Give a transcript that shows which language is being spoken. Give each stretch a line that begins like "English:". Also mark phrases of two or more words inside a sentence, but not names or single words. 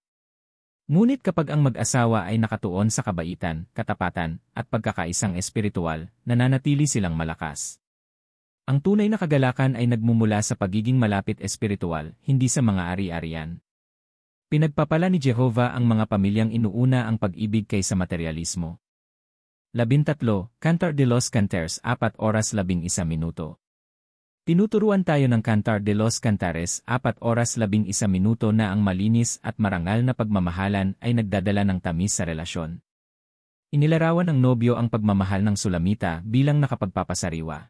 Filipino: Ngunit kapag ang mag-asawa ay nakatuon sa kabaitan, katapatan, at pagkakaisang espiritual, nananatili silang malakas. Ang tunay na kagalakan ay nagmumula sa pagiging malapit espiritual, hindi sa mga ari-arian. Pinagpapala ni Jehovah ang mga pamilyang inuuna ang pag-ibig kaysa materialismo. 13 Cantar de los Cantares 4:11. Tinuturuan tayo ng Cantar de los Cantares 4:11 na ang malinis at marangal na pagmamahalan ay nagdadala ng tamis sa relasyon. Inilarawan ng nobyo ang pagmamahal ng Sulamita bilang nakapagpapasariwa.